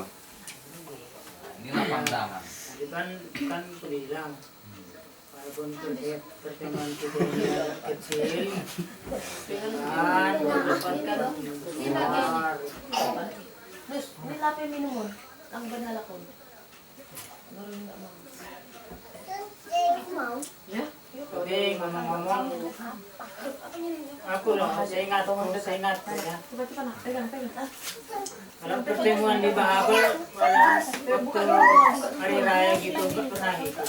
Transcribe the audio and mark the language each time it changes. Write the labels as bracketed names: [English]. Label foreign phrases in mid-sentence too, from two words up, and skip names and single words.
[Indonesian] Inilah pandangan. Tadi kan aku bilang walaupun pertemuan kita ini agak kecil, kan keluar. Terus, ini lapi minuman. Ang banala ko. Baru enggak mau. Aku mau. Ya. Tapi ngomong-ngomong, aku loh, saya ingat ya. Coba nak pegang. Kalau pertemuan di Bahabel, waktu hari raya gitu, nggak pernah ikut.